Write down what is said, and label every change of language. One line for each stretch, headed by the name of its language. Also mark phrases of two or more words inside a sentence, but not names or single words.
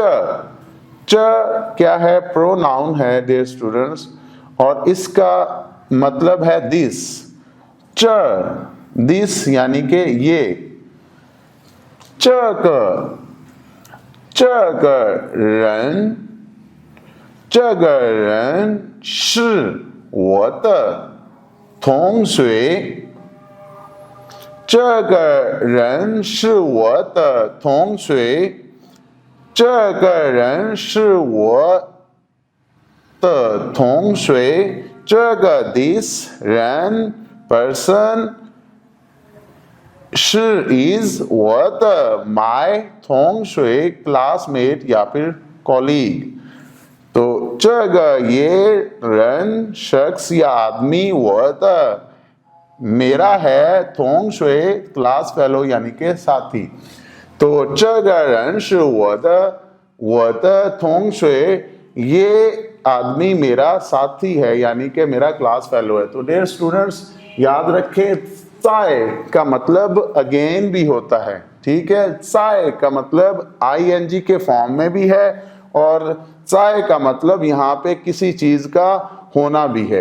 Hindi: च क्या है, प्रोनाउन है
English: dear students,
Hindi: और इसका मतलब है दिस। च दिस यानी कि ये।
Chinese: 这个人，这个人是我的同学，这个人是我的同学，这个人是我的同学，这个 this 人 person 是 is 我的 my 同学 classmate
Hindi: या फिर
Chinese: colleague।
Hindi: तो 这个 ये人 शख्स या आदमी 我的 मेरा है, थोंग शुए क्लास फेलो यानी के साथी। तो
Chinese: 这个人是我的同学,
Hindi: ये आदमी मेरा साथी है यानी कि मेरा क्लास फेलो है। तो
English: dear students
Hindi: याद रखें, चाय का मतलब अगेन भी होता है, ठीक है। चाय का मतलब ING के फॉर्म में भी है, और चाय का मतलब यहाँ पे किसी चीज का होना भी है।